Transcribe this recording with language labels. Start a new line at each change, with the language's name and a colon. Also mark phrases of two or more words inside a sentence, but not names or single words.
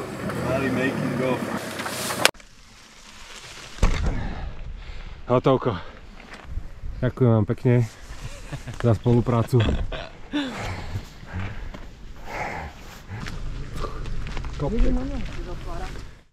English: Malý make it go.
Slovak: Hotovko. Ďakujem vám pekne za spoluprácu. kopček.